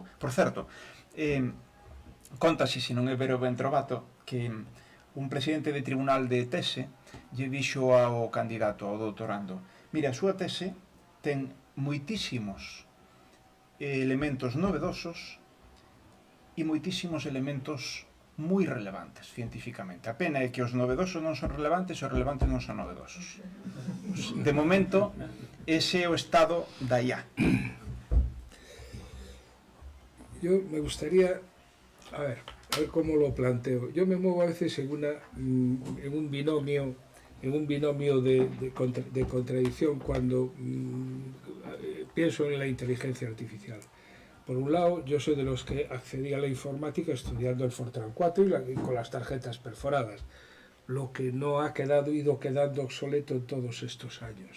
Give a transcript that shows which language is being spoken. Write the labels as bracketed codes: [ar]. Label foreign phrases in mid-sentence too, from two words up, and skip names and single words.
[gl] Por certo, contase, [it] se non é vero ben trovato, [gl] que un presidente de tribunal de tese lle dixo ao candidato, ao doutorando: mira, a súa tese ten moitísimos elementos novedosos e moitísimos elementos moi relevantes científicamente. A pena é que os novedosos non son relevantes e os relevantes non son novedosos. De momento, ese é o estado da IA. [es] Yo me gustaría, a ver cómo lo planteo. Yo me muevo a veces en un binomio de contradicción cuando pienso en la inteligencia artificial. Por un lado, yo soy de los que accedí a la informática estudiando el Fortran 4 y con las tarjetas perforadas, lo que no ha ido quedando obsoleto en todos estos años.